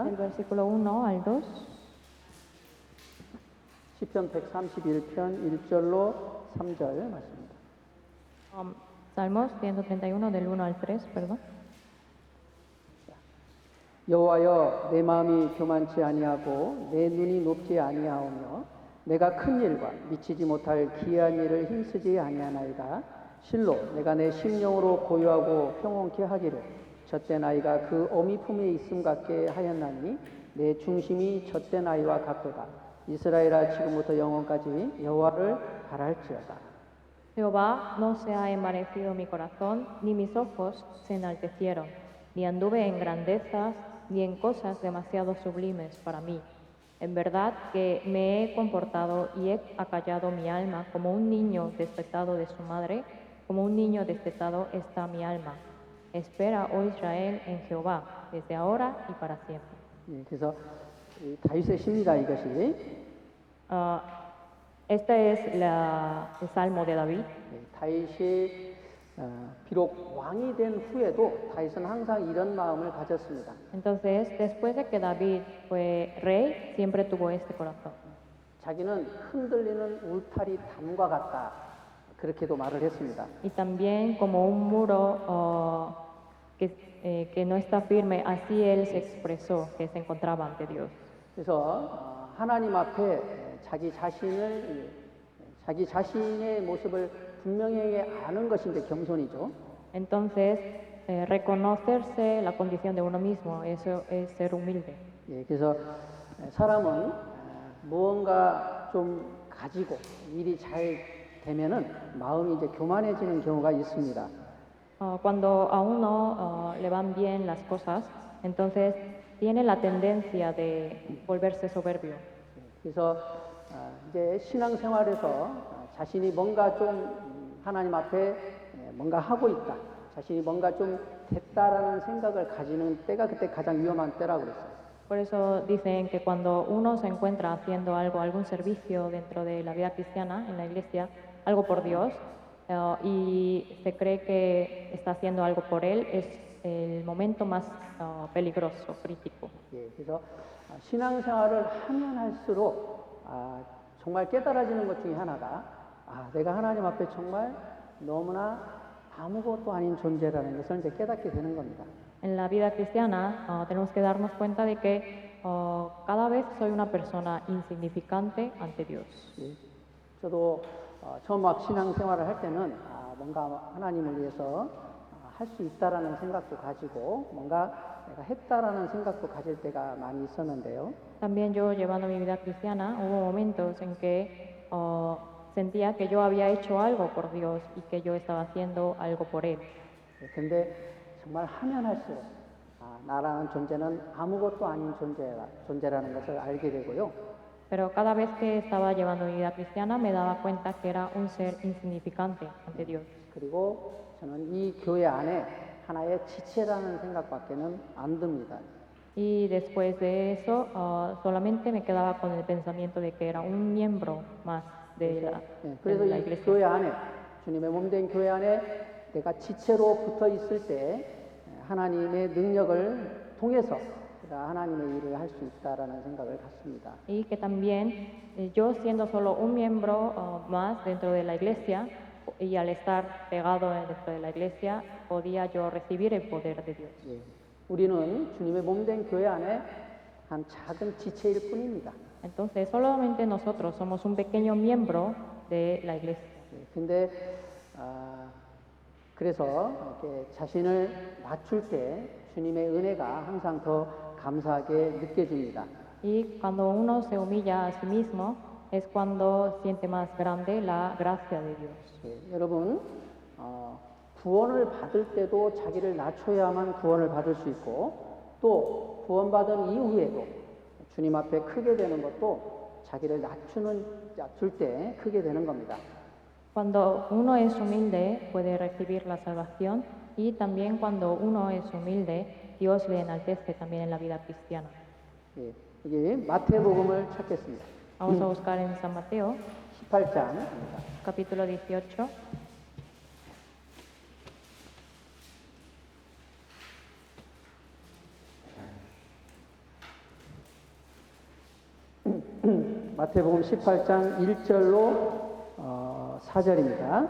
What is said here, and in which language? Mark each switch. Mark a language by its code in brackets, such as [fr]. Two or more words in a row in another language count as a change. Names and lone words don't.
[es] Del versículo 1 al 2. [ko] 시편 131편 1절로 3절 말씀입니다. [es] Salmos 131 del 1 al 3, perdón. [ko] 여호와여, 내 마음이 교만치 아니하고 내 눈이 높지 아니하오며 내가 큰 일과 미치지 못할 기이한 일을 힘쓰지 아니하나이다. 실로 내가 내 심령으로 고요하고 평온케 하기를 젖된 아이가 그 어미 품에 있음 같게 하였나니 내 중심이 젖된 아이와 같도다. 이스라엘아, 지금부터 영원까지 여호와를 바랄지어다. [es] Jehová, no se ha envanecido mi corazón, ni mis ojos se enaltecieron, ni anduve en grandezas, ni en cosas demasiado sublimes para mí. En verdad que me he comportado y he acallado mi alma como un niño destetado de su madre, como un niño destetado está mi alma. Espera, oh Israel, en Jehová, desde ahora y para siempre. [ko] 그래서 다윗의 시입니다, 이것이. [es] Este es el Salmo de David. [ko] 다윗이 비록 왕이 된 후에도 다윗은 항상 이런 마음을 가졌습니다. [es] Entonces, después de que David fue rey, siempre tuvo este corazón. [ko] 자기는 흔들리는 울타리 담과 같다, 그렇게도 말을 했습니다. [es] Y también como un muro que no está firme, así él se expresó, que se encontraba ante Dios. [ko] 그래서 하나님 앞에 자기 자신의 모습을 분명히 아는 것이 이제 겸손이죠. [es] Entonces, reconocerse la condición de uno mismo, eso es ser humilde. [ko] 그래서 사람은 무언가 좀 가지고 일이 잘 되면은 마음이 이제 교만해지는 경우가 있습니다. [es] Cuando a uno le van bien las cosas, entonces tiene la tendencia de volverse soberbio. [ko] 그래서 이제 신앙생활에서 자신이 뭔가 좀 하나님 앞에 뭔가 하고 있다, 자신이 뭔가 좀 됐다라는 생각을 가지는 때가 그때 가장 위험한 때라고 그랬어요. [es] Por eso dicen que cuando uno se encuentra haciendo algo, algún servicio dentro de la vida cristiana, en la iglesia, algo por Dios, y se cree que está haciendo algo por Él, es el momento más peligroso, crítico. [ko] 그래서 신앙생활을 하면 할수록 정말 깨달아지는 것 중에 하나가 내가 하나님 앞에 정말 너무나 아무것도 아닌 존재라는 것을 이제 깨닫게 되는 겁니다. [es] En la vida cristiana tenemos que darnos cuenta de que cada vez soy una persona insignificante ante Dios. [ko] 저도 처음 막 신앙생활을 할 때는 뭔가 하나님을 위해서 할 수 있다라는 생각도 가지고 뭔가 내가 했다라는 생각도 가질 때가 많이 있었는데요. [es] También yo llevando mi vida cristiana hubo momentos en que sentía que yo había hecho algo por Dios y que yo estaba haciendo algo por Él. [ko] 근데 정말 하면 할수록 나라는 존재는 아무것도 아닌 존재라는 것을 알게 되고요. [es] Pero cada vez que estaba llevando mi vida cristiana me daba cuenta que era un ser insignificante ante Dios. [ko] 그리고 저는 이 교회 안에 하나의 지체라는 생각밖에는 안 듭니다. [es] Y después de eso solamente me quedaba con el pensamiento de que era un miembro más de [ko] 그래서 [es] la [ko] 이 [es] iglesia. [ko] 교회 안에, 주님의 몸된 교회 안에 내가 지체로 붙어 있을 때 하나님의 능력을 통해서 내가 하나님의 일을 할 수 있다라는 생각을 갖습니다. [es] Y que también yo siendo solo un miembro más dentro de la iglesia y al estar pegado dentro de la iglesia podía yo recibir el poder de Dios. [ko] 우리는 주님의 몸된 교회 안에 한 작은 지체일 뿐입니다. [es] Entonces solamente nosotros somos un pequeño miembro de la iglesia. [ko] 근데 그래서 이렇게 자신을 낮출 때 주님의 은혜가 항상 더 감사하게 느껴집니다. [es] Y cuando uno se humilla a sí mismo es cuando siente más grande la gracia de Dios. [ko] 여러분 구원을 받을 때도 자기를 낮춰야만 구원을 받을 수 있고 또 구원받은 이후에도 주님 앞에 크게 되는 것도 자기를 낮출 때 크게 되는 겁니다. [es] Cuando uno es humilde puede recibir la salvación y también cuando uno es humilde Dios le enaltece también en la vida cristiana. [ko] 예, 이게 마태복음을 찾겠습니다. [es] Vamos a buscar en San Mateo, [ko] 18장입니다. [es] capítulo 18. [ko] 마태복음 18장 1절로 4절입니다.